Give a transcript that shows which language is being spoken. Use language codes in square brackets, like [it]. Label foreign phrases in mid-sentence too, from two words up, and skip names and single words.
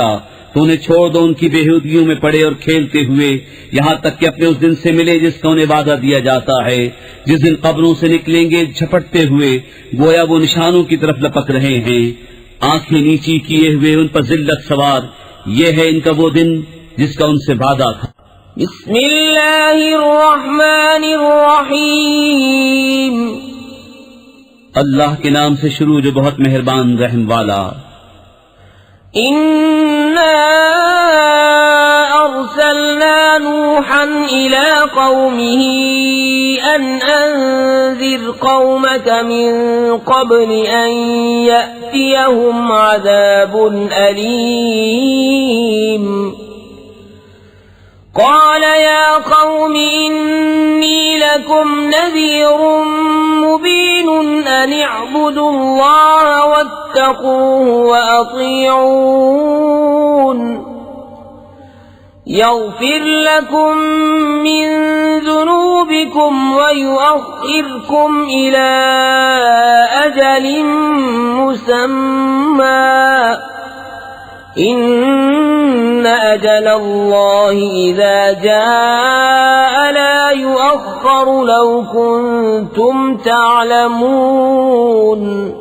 [ur] تو انہیں چھوڑ دو ان کی بیہودگیوں میں پڑے اور کھیلتے ہوئے، یہاں تک کہ اپنے اس دن سے ملے جس کا انہیں وعدہ دیا جاتا ہے، جس دن قبروں سے نکلیں گے جھپٹتے ہوئے، گویا وہ نشانوں کی طرف لپک رہے ہیں، آنکھیں نیچی کیے ہوئے، ان پر ذلت سوار. یہ ہے ان کا وہ دن جس کا ان سے وعدہ تھا. [ar] बिस्मिल्लाहिर्रहमानिर्रहीम। [ur] اللہ کے نام سے شروع جو بہت مہربان رحم والا. [ar] إنا أرسلنا نوحا إلى قومه أن أنذر قومك من قبل أن يأتيهم عذاب أليم. قال يا قوم إني لكم نذير مبين أن اعبدوا الله واتقوه وأطيعون يغفر لكم من ذنوبكم ويؤخركم إلى أجل مسمى إن أجل الله إذا جاء لا يؤخر لو كنتم تعلمون।